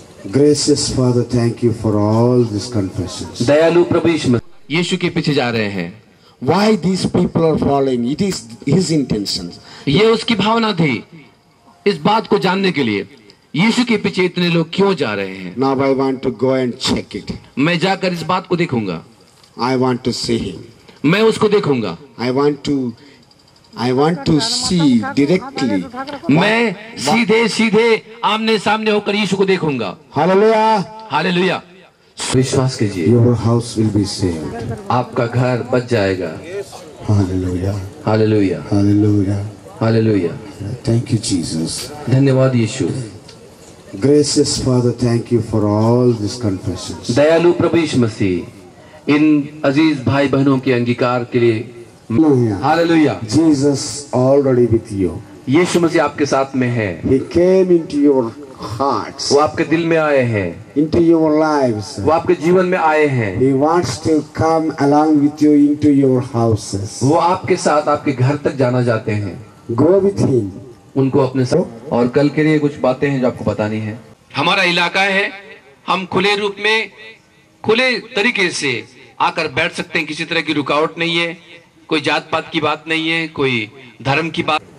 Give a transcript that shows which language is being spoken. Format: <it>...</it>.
<en>Gracious Father, thank you for all these confessions.</en> <hi>दयालु प्रभु यीशु के पीछे जा रहे हैं।</hi> <en>Why these people are following? It is His intention.</en> <hi>ये उसकी भावना थी इस बात को जानने के लिए। यीशु के पीछे इतने लोग क्यों जा रहे हैं?</hi> <en>Now I want to go and check it.</en> <hi>मैं जाकर इस बात को देखूंगा,</hi> <en>I want to see him.</en> <hi>मैं उसको देखूंगा,</hi> <en>I want to see directly.</en> <hi>मैं सीधे सीधे आमने सामने होकर यीशु को देखूंगा।</hi> <en>Hallelujah.</en> <hi>हालेलुया। विश्वास कीजिए,</hi> <en>Your house will be saved.</en> <hi>आपका घर बच जाएगा।</hi> <en>Hallelujah.</en> <hi>Hallelujah,</hi> <en>Hallelujah.</en> <hi>Hallelujah.</hi> <en>Thank you, Jesus.</en> <hi>धन्यवाद यीशु।</hi> <en>Gracious Father, thank you for all these confessions.</en> <hi>दयालु प्रभु यीशु मसीह, इन अजीज भाई बहनों के अंगीकार के लिए</hi> <en>Hallelujah.</en> <hi>Hallelujah.</hi> <en>Jesus already with you.</en> <hi>यीशु मसीह आपके साथ में है,</hi> <en>He came into your hearts,</en> <hi>वो आपके दिल में आए हैं,</hi> <en>into your lives.</en> <hi>वो आपके जीवन में आए हैं,</hi> <en>He wants to come along with you into your houses.</en> <hi>वो आपके साथ आपके घर तक जाना चाहते हैं।</hi> <en>Go with him.</en> <hi>उनको अपने साथ। और कल के लिए कुछ बातें हैं जो आपको बतानी है। हमारा इलाका है, हम खुले रूप में खुले तरीके से आकर बैठ सकते हैं, किसी तरह की रुकावट नहीं है, कोई जात पात की बात नहीं है, कोई धर्म की बात।</hi>